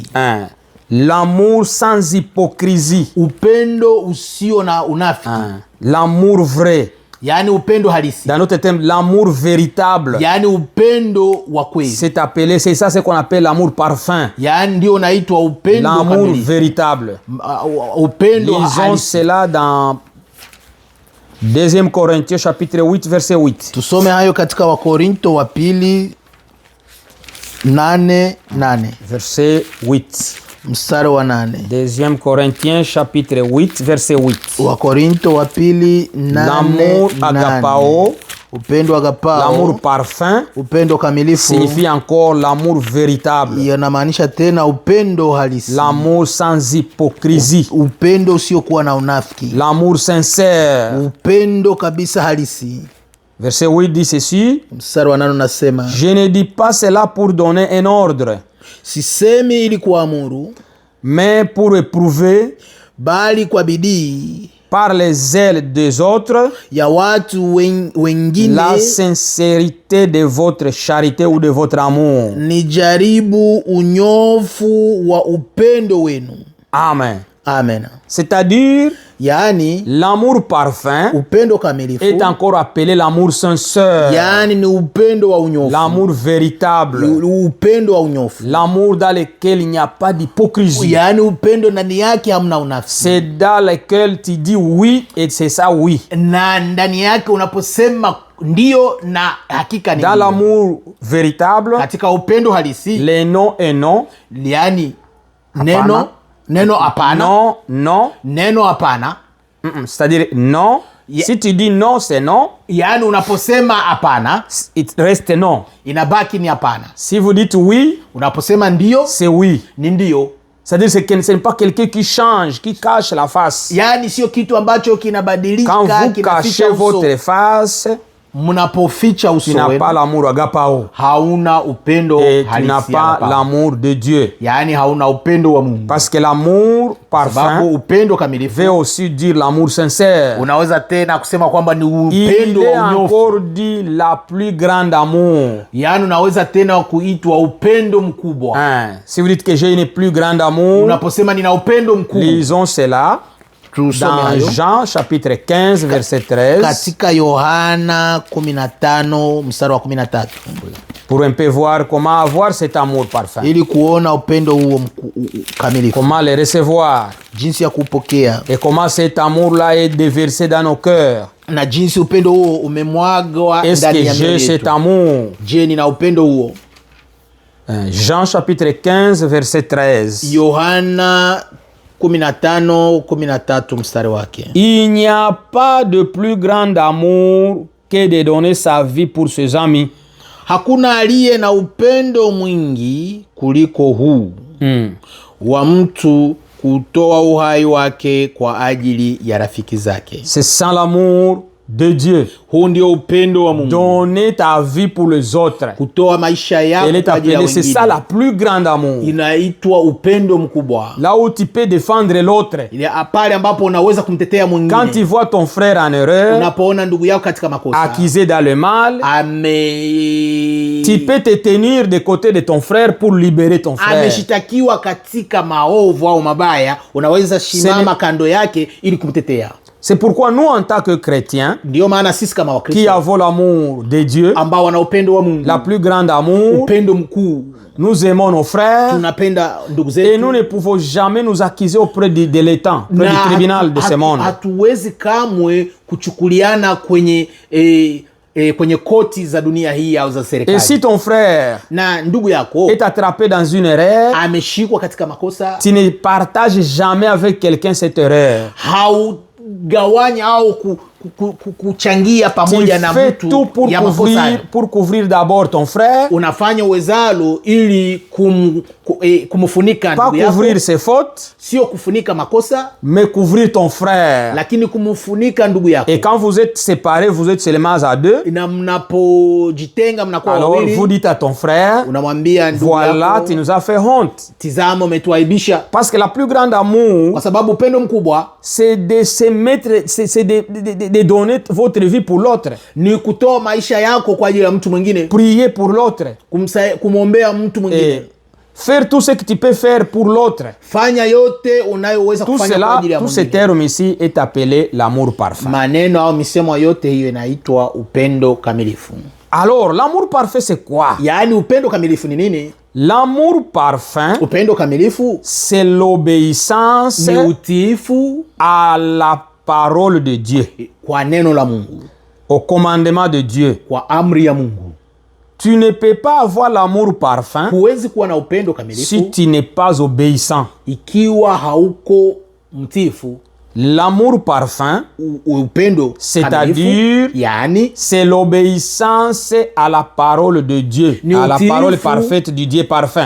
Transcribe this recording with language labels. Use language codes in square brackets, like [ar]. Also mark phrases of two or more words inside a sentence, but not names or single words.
[fr] L'amour sans hypocrisie. [sw] Upendo usio na unafiki. [fr] L'amour vrai. [sw] Yaani upendo halisi. [fr] Dans notre thème, l'amour véritable. [sw] Yaani upendo wa kweli. [fr] C'est appelé, c'est ça ce qu'on appelle l'amour parfum. [sw] Yaani ndio unaitwa upendo [fr] l'amour [sw] kamili. [fr] Véritable. [sw] Upendo halisi. [fr] Lisons cela dans 2 Corinthiens chapitre 8 verset 8. [sw] Tusome hayo katika Wakorinto wa pili 8:8. [fr] Verset 8. [sw] Mstari wa 8. [fr] 2 Corinthiens chapitre 8 verset 8. [sw] Wakorinto wa pili 8. [fr] L'amour agapao, [sw] upendo agapao, [fr] l'amour parfum, [sw] upendo kamilifu, [fr] signifie encore l'amour véritable. [sw] Yanamaanisha tena upendo halisi. [fr] L'amour sans hypocrisie. [sw] Upendo usiokuwa na unafiki. [fr] L'amour sincère. [sw] Upendo kabisa halisi. [fr] Verset 8 dit ceci. [sw] Mstari wa 8 unasema, [fr] je ne dis pas cela pour donner un ordre, [sw] sisemi ili kuamuru, [fr] mais pour éprouver, [sw] bali kwa bidii, [fr] par les zèles des autres, [sw] ya watu wengine, [fr] la sincérité de votre charité ou de votre amour. [sw] Ni jaribu unyofu wa upendo wenu. [fr] Amen. [sw] Amen. [fr] C'est-à-dire, [sw] yaani [fr] l'amour parfait [sw] upendo kamilifu [fr] est encore appelé l'amour sincère, [sw] yaani ni upendo wa unyofu, [fr] l'amour véritable, [sw] upendo wa unyofu, [fr] l'amour dans lequel il n'y a pas d'hypocrisie, [sw] yaani upendo ndani yake hamna unafiki, [fr] c'est dans lequel tu dis oui et c'est ça oui, [sw] na ndani yake unaposema ndio na hakika ni [fr] dans [sw] ndio. [fr] l'amour véritable, [sw] Katika upendo halisi [fr] les non et non, [sw] yaani Hapana. neno hapana, [fr] non, non, [sw] neno hapana, [fr] c'est-à-dire non. Si tu dis non, c'est non, [sw] yaani unaposema hapana [fr] il reste non. [sw] inabaki ni hapana, [fr] Si vous dites oui, [sw] unaposema ndio [fr] c'est oui. [sw] ni ndio, [fr] C'est-à-dire que ce n'est pas quelqu'un qui change, qui cache la face. [sw] yaani sio kitu ambacho kinabadilika, [fr] Quand vous [sw] kinaficha [fr] cachez [sw] uso. [fr] votre face, [sw] Mnapoficha [fr] tu [sw] uso [fr] n'as [sw] wenu [fr] pas l'amour agapao. [sw] hauna upendo [fr] Et tu n'as [sw] halisi [fr] pas [sw] hapa. [fr] l'amour de Dieu. [sw] Yaani hauna upendo wa Mungu. [fr] Parce que l'amour [sw] Sababu [fr] parfait [sw] upendo kamilifu [fr] veut aussi dire l'amour sincère. [sw] unaweza tena kusema kwamba ni [fr] Il [sw] upendo [fr] est [sw] wa unyofu. [fr] encore dit la plus grande amour. [sw] Yaani unaweza tena kuitwa upendo mkubwa. [fr] Hein. Si vous dites que j'ai une plus grande amour, [sw] Unaposema nina upendo mkubwa. [fr] lisons cela [sw] Tusome [fr] dans [sw] hayo. [fr] Jean chapitre 15 verset 13 [sw] Katika Yohana 15 mstari wa 13. [fr] pour un peu voir comment avoir cet amour parfait. [sw] Ili kuona upendo huo kamilifu. [fr] Comment le recevoir [sw] Jinsi ya kupokea. [fr] et comment cet amour-là est déversé dans nos cœurs. [sw] Na jinsi upendo huo umemwagwa [fr] Est-ce [sw] ndani [fr] que [sw] ya mioyo [fr] j'ai cet [sw] yetu. [fr] amour? [sw] Je, nina upendo huo? [fr] Jean chapitre 15 verset 13. [sw] Yohana 15:13 mstari wake. [fr] Il n'y a pas de plus grand amour que de donner sa vie pour ses amis. [sw] Hakuna aliye na upendo mwingi kuliko huu wa mtu kutoa uhai wake kwa ajili ya rafiki zake. [fr] C'est sans l'amour de Dieu. [sw] Huu ndio upendo wa Mungu. [fr] Donner ta vie pour les autres. [sw] Kutoa maisha yako [fr] Elle est [sw] kwa ajili ya [fr] appelée, c'est ça [sw] wengine. [fr] la plus grande amour. [sw] Inaitwa upendo mkubwa. [fr] Là où tu peux défendre l'autre. [sw] Ile pale ambapo unaweza kumtetea [fr] Quand tu [sw] mwingine. [fr] vois ton frère en erreur, [sw] Unapoona ndugu yako katika makosa. [fr] accusé dans le mal, tu peux te tenir de côté de ton frère pour libérer ton frère. [sw] Ameshitakiwa katika maovu au mabaya, unaweza shimama kando yake ili kumtetea. [fr] C'est pourquoi nous, en tant que chrétiens, [sw] Ndio maana sisi kama [fr] qui [sw] Wakristo [fr] avons l'amour de Dieu, [sw] ambao wana upendo wa Mungu, [fr] la plus grande amour, [sw] upendo mkuu, [fr] nous aimons nos frères [sw] tunapenda ndugu [fr] et [sw] zetu, [fr] nous ne pouvons jamais nous accuser auprès de l'État, auprès du tribunal de ce monde. [sw] hatuwezi kamwe kuchukuliana kwenye kwenye koti za dunia hii au za [fr] Et [sw] serikali. [fr] si ton frère [sw] Na ndugu yako [fr] est attrapé dans une erreur, [sw] ameshikwa katika makosa, [fr] tu ne partages jamais avec quelqu'un cette erreur. [sw] haugawanya au kuchangia [fr] Tu [sw] pamoja na [fr] fais [sw] mtu [fr] tout [sw] ya makosa hayo. [fr] pour couvrir d'abord ton frère, [sw] Unafanya uwezalo ili kumfunika [fr] pas [sw] ndugu yako, [fr] couvrir ses fautes, [sw] sio kufunika makosa, [fr] mais couvrir ton frère. [sw] lakini kumfunika ndugu yako. [fr] Et quand vous êtes séparés, vous êtes seulement à deux, [sw] Na mnapojitenga mnakuwa [fr] alors [sw] wawili, [fr] vous dites à ton frère, [sw] unamwambia ndugu [fr] voilà, [sw] yako, [fr] tu nous as fait honte. [sw] tizama umetuaibisha. [fr] Parce que la plus grande amour, [sw] Kwa sababu upendo mkubwa [fr] c'est de se mettre, c'est de donner votre vie pour l'autre. [sw] ni kutoa maisha yako kwa ajili ya mtu mwingine, [fr] Prier pour l'autre. [sw] kumwombea mtu mwingine. [fr] Et faire tout ce que tu peux faire pour l'autre. [sw] Fanya yote unayoweza [fr] Tout [sw] kufanya kwa [fr] cela, [sw] ajili ya [fr] tout ce [sw] mwingine. [fr] terme ici est appelé l'amour parfait. [sw] Maneno au misemo yote hiyo inaitwa upendo kamilifu. [fr] Alors, l'amour parfait, c'est quoi? [sw] Yaani upendo kamilifu ni nini? [fr] L'amour parfait, [sw] Upendo kamilifu [fr] c'est l'obéissance [sw] ni utiifu [fr] à la parole de Dieu, [sw] kwa neno la Mungu, [fr] au commandement de Dieu. [sw] kwa amri ya Mungu. [fr] Tu ne peux pas avoir l'amour parfait [sw] Huwezi kuwa na upendo [fr] si [sw] kamilifu [fr] tu n'es pas obéissant. [sw] ikiwa hauko mtiifu. [fr] L'amour parfait, [sw] Upendo [fr] c'est-à-dire, [sw] kamilifu, yaani [fr] c'est l'obéissance à la parole de Dieu, [sw] Ni [fr] à la [sw] utiifu. [fr] parole parfaite du Dieu parfait.